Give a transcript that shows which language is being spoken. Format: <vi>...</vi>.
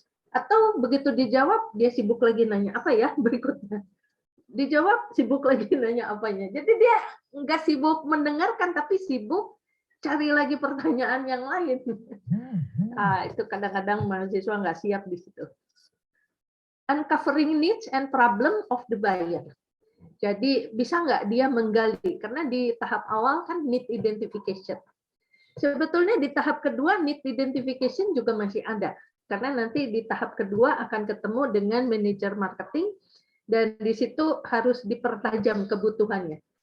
<id>Atau begitu dijawab dia sibuk lagi nanya apa ya berikutnya? Dijawab sibuk lagi nanya apanya. Jadi dia nggak sibuk mendengarkan tapi sibuk cari lagi pertanyaan yang lain. Itu kadang-kadang mahasiswa nggak siap di situ.</id> <en>Uncovering needs and problem of the buyer.</en> <id>Jadi bisa nggak dia menggali? Karena di tahap awal kan need identification. Sebetulnya di tahap kedua need identification juga masih ada. Karena nanti di tahap kedua akan ketemu dengan manajer marketing dan di situ harus dipertajam kebutuhannya.</id>